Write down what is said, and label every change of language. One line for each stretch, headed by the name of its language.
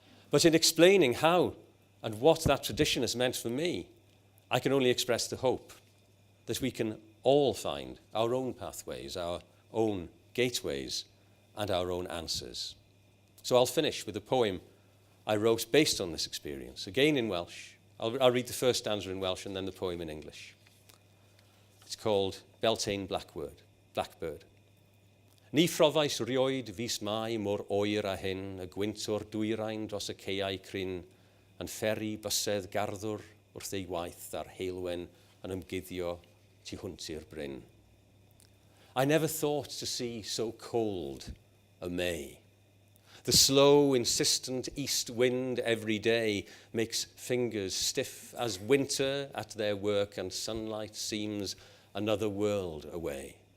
English: But in explaining how and what that tradition has meant for me, I can only express the hope that we can all find our own pathways, our own gateways, and our own answers. So I'll finish with a poem I wrote based on this experience, again in Welsh. I'll read the first stanza in Welsh and then the poem in English. It's called Beltane Blackbird.
Welsh: Ni phrofaes rioed fis mai mor oer a hyn, y gwyntwr dwyrain dros y caeau cryn, yn fferi bysedd garddwr wrth ei waith ar heilwen yn ymguddio tu hwnt i'r bryn.
English: I never thought to see so cold a May. The slow, insistent east wind every day makes fingers stiff as winter at their work, and sunlight seems another world away.